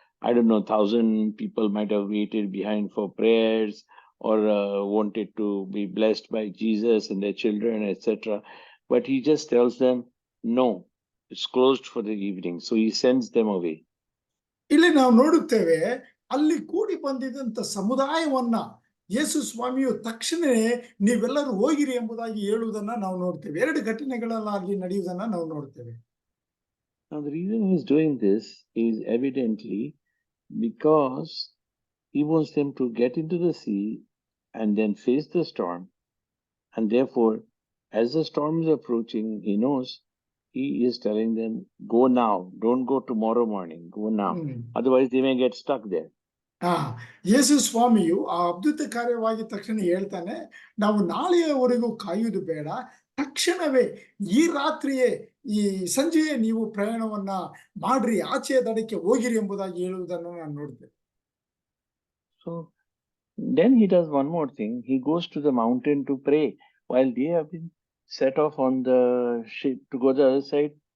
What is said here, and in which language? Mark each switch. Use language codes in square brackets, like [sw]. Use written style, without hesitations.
[en] I don't know, 1,000 people might have waited behind for prayers or wanted to be blessed by Jesus and their children, etc. But he just tells them, no, it's closed for the evening. So he sends them away. [kn] ಇಲ್ಲಿ ನಾವು ನೋಡುತ್ತೇವೆ, ಅಲ್ಲಿ ಕೂಡಿ ಬಂದಿದ್ದಂತ ಸಮುದಾಯವನ್ನ ಯೇಸು ಸ್ವಾಮಿಯು ತಕ್ಷಣವೇ ನೀವೆಲ್ಲರೂ ಹೋಗಿರಿ ಎಂಬುದಾಗಿ ಹೇಳುವುದನ್ನ ನಾವು ನೋಡ್ತೇವೆ. 2 ಘಟನೆಗಳೆಲ್ಲ ಅಲ್ಲಿ ನಡೆಯುವುದನ್ನ ನಾವು ನೋಡ್ತೇವೆ. [en] Now the reason he's doing this is evidently because he wants them to get into the sea and then face the storm. And therefore, as the storm is approaching, he knows he is telling them, go now, don't go tomorrow morning, go now. Otherwise, they may get stuck there. [kn] ಯೇಸು ಸ್ವಾಮಿಯು ಆ ಅದ್ಭುತ ಕಾರ್ಯವಾಗಿದ ತಕ್ಷಣ ಹೇಳ್ತಾನೆ, ನಾವು ನಾಳೆಯವರೆಗೂ ಕಾಯುವುದು ಬೇಡ, ತಕ್ಷಣವೇ ಈ ರಾತ್ರಿಯೇ ಈ ಸಂಜೆಯೇ ನೀವು ಪ್ರಯಾಣವನ್ನ ಮಾಡ್ರಿ, ಆಚೆಯ ದಡಕ್ಕೆ ಹೋಗಿರಿ ಎಂಬುದಾಗಿ ಹೇಳುವುದನ್ನು ನಾನು ನೋಡ್ತೇನೆ. [en] So then he does one more thing. He goes to the mountain to pray while they have been set off on the ship to go the other side.